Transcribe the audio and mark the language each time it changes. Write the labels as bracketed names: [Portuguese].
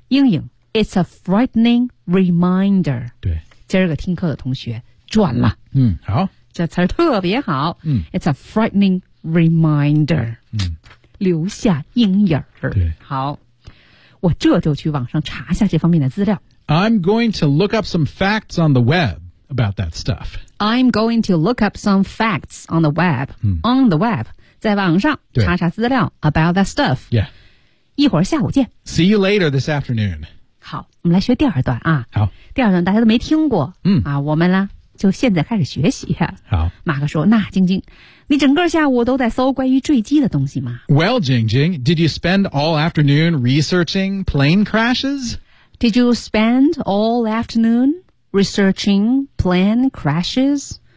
[Chinese] 阴影 [English] ,it's a frightening reminder. [Chinese] 对今儿个听课的同学赚了。嗯好。这词特别好、嗯、 [English] ,it's a frightening reminder.、 [Chinese] 嗯留下阴影儿。对。好。我这就去网上查一下这方面的资料。 [English] I'm going to look up some facts on the web about that stuff. I'm going to look up some facts on the web.、on the web. [Chinese] 在网上查查资料 [English] about that stuff. Yeah. [Chinese] 一会儿下午见。 [English] See you later this afternoon. [Chinese] 好。我们来学第二段啊。好。第二段大家都没听过。嗯。啊我们呢就现在开始学习。好。马克说那晶晶。你整个下午都在搜关于坠机的东西吗 [English] Well, Jingjing, did you spend all afternoon researching plane crashes? Did you spend all afternoon researching plane crashes?